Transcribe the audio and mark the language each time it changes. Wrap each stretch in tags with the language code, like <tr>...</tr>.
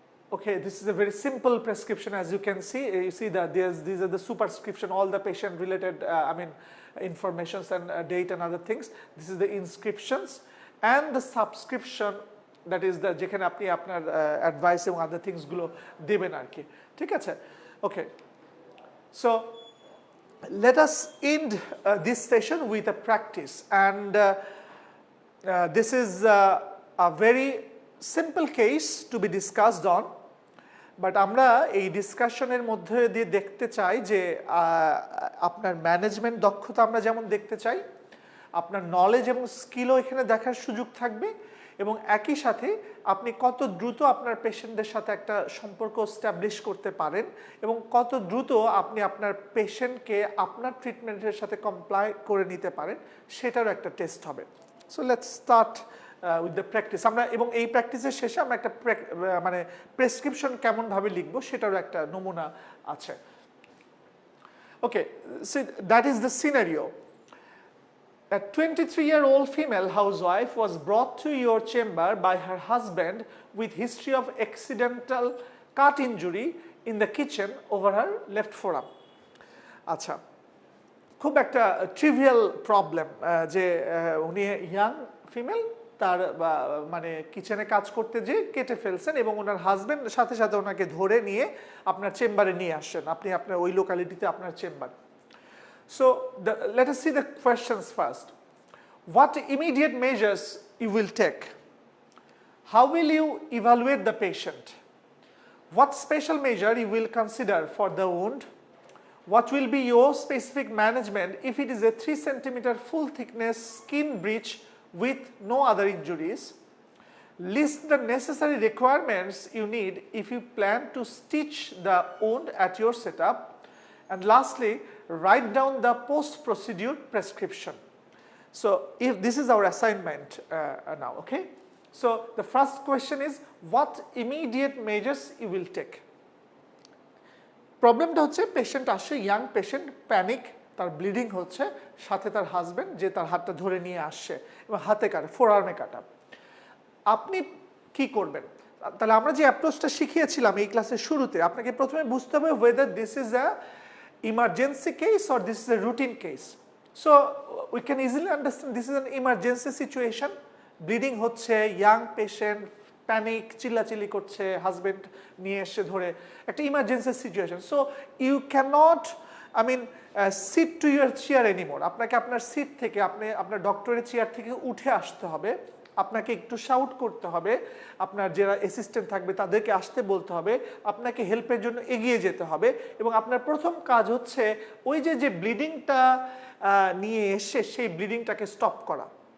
<en>Okay, this is a very simple prescription, as you can see. You see that these are the superscription, all the patient related informations and date and other things. This is the inscriptions and the subscription, that is the</en> <bn>যেখানে আপনি আপনার</bn> <en>advice এবং other things</en> <bn>গুলো দেবেন আর কি, ঠিক আছে?</bn> <en>Okay, so let us end this session with a practice, and this is a very simple case to be discussed on,</en> <bn>but আমরা এই ডিসকাশনের মধ্যে দিয়ে দেখতে চাই যে আপনার ম্যানেজমেন্ট দক্ষতা আমরা যেমন দেখতে চাই, আপনার নলেজ এবং স্কিলও এখানে দেখার সুযোগ থাকবে, এবং একই সাথে আপনি কত দ্রুত আপনার পেশেন্টদের সাথে একটা সম্পর্ক এস্টাবলিশ করতে পারেন এবং কত দ্রুত আপনি আপনার পেশেন্টকে আপনার ট্রিটমেন্টের সাথে কমপ্লাই করে নিতে পারেন, সেটারও একটা টেস্ট হবে।</bn> <en>So let's start with the practice.</en> <bn>আমরা এবং এই প্র্যাকটিসের শেষে আমরা একটা মানে প্রেসক্রিপশন কেমনভাবে লিখবো সেটারও একটা নমুনা আছে।</bn> <en>Okay, so that is the scenario. A 23-year-old female housewife was brought to your chamber by her husband with history of accidental cut injury in the kitchen over her left forearm.</en> <bn>আচ্ছা, খুব একটা trivial problem যে উনি young female, তার মানে কিচেনে কাজ করতে যে কেটে ফেলছেন এবং ওনার হাজবেন্ড সাথে সাথে ওনাকে ধরে নিয়ে আপনার চেম্বারে নিয়ে আসছেন, আপনি আপনার ওই লোকালিটিতে আপনার chamber.</bn> <en>So let us see the questions first. What immediate measures you will take? How will you evaluate the patient? What special measure you will consider for the wound? What will be your specific management if it is a 3 cm full thickness skin breach with no other injuries? List the necessary requirements you need if you plan to stitch the wound at your setup. And lastly, write down the post-procedure prescription. So if this is our assignment now, okay? So the first question is, what immediate measures you will take?</en> <bn>প্রবলেমটা হচ্ছে patient আসে, young patient, panic, তার bleeding হচ্ছে, সাথে তার husband যে তার হাতটা ধরে নিয়ে আসছে এবং হাতে কাটা, ফোরআর্মে কাটা। আপনি কি করবেন? তাহলে আমরা যে অ্যাপ্রোচটা শিখিয়েছিলাম এই ক্লাসের শুরুতে, আপনাকে প্রথমে বুঝতে হবে</bn> <en>whether this is a emergency case or this is a routine case. So we can easily understand this is an emergency situation.</en> <bn>Bleeding হচ্ছে, ইয়াং পেশেন্ট, প্যানিক, চিল্লাচিল্লি করছে, হাজবেন্ড নিয়ে এসে ধরে, একটা emergency situation.</bn> <en>So you can't sit to your chair anymore.</en> <bn>আপনাকে আপনার seat থেকে, আপনি আপনার ডক্টরের চেয়ার থেকে উঠে আসতে হবে, আপনাকে একটু শাউট করতে হবে, আপনার যারা অ্যাসিস্ট্যান্ট থাকবে তাদেরকে আসতে বলতে হবে, আপনাকে হেল্পের জন্য এগিয়ে যেতে হবে, এবং আপনার প্রথম কাজ হচ্ছে ওই যে ব্লিডিংটা নিয়ে এসে সেই ব্লিডিংটাকে স্টপ করা।</bn>